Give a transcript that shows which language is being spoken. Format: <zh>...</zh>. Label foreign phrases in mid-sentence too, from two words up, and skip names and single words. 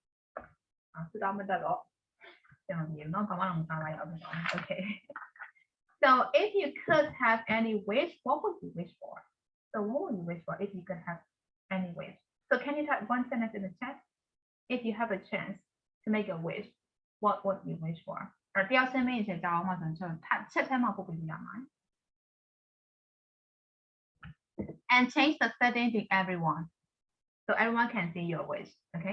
<en>Okay. So if you could have any wish, what would you wish for? So what would you wish for if you could have any wish? So can you type one sentence in the chat? If you have a chance to make a wish, what would you wish for?</en> <my>Or တယောက်ချင်းမင်းချက်ကြောင်းမှာဆိုရင်ချက်ထဲမှာပို့ပြီးရမှာ</my> <en>And change the setting to everyone. So everyone can see your wish, okay?</en>